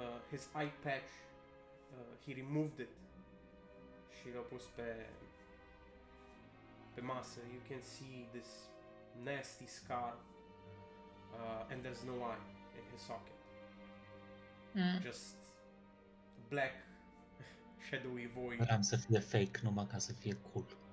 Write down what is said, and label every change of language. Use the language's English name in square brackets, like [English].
[English] His eye patch, he removed it [Romanian] și l-a pus pe masă. [English] You can see this nasty scar, and there's no eye in his socket. Just black, shadowy void. [Romanian] Vreau să fie fake numai ca să fie cool.